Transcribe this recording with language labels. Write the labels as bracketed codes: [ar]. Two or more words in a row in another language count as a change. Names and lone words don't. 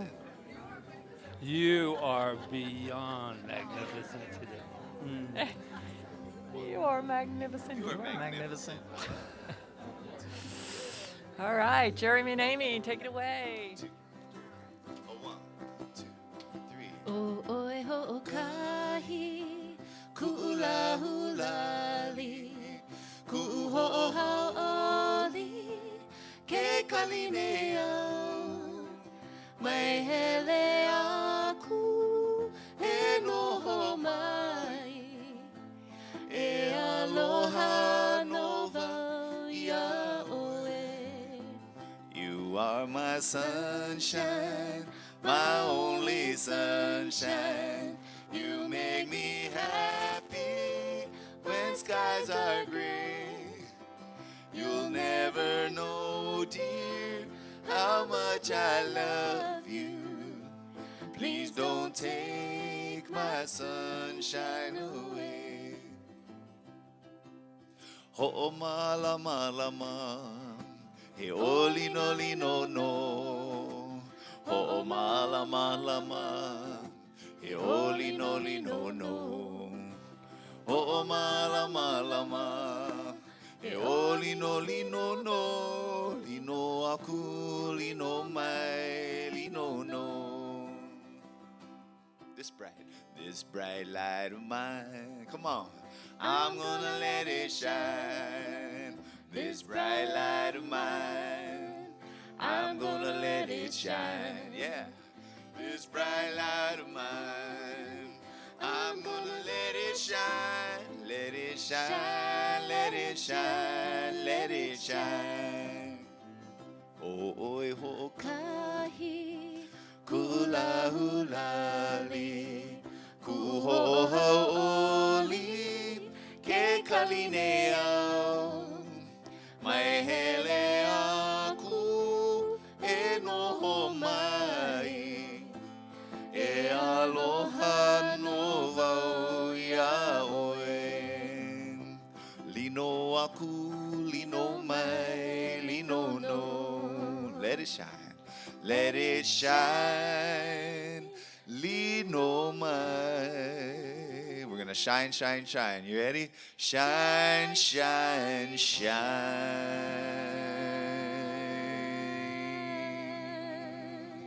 [en] You are beyond magnificent today. You are magnificent. You are magnificent. All right, Jeremy and Amy, take it away. 1, 2, 3. [haw] O oe ho'okahi, ku'ula hulali, ku'uho'ohau'oli, ke kalineo, mai hele aku e noho mai e aloha no wau ia oe. [en] You are my sunshine, my only sunshine. You make me happy when skies are gray. You'll never know, dear, how much I love you. Please don't take my sunshine away. [haw] Ho'o malama lama, he oli no li no no. Ho'o malama lama, he oli no li no no. Ho'o malama lama, he oli no li no no. Li no aku, li no mai, li no no. [en] This bright light of mine, come on. I'm gonna let it shine. This bright light of mine, I'm gonna let it shine. Yeah. This bright light of mine, I'm gonna let it shine. Let it shine, let it shine, let it shine. [haw] Oh, oi, ho, Kahi kula hulali, kuhoho'oli, ke kalineau. Mai hele aku e noho mai, e aloha no wau ia oe. Lino aku, lino mai, lino no. [en] Let it shine, let it shine. [haw] Lino mai. [en] We're gonna shine, shine, shine. You ready? Shine, shine, shine.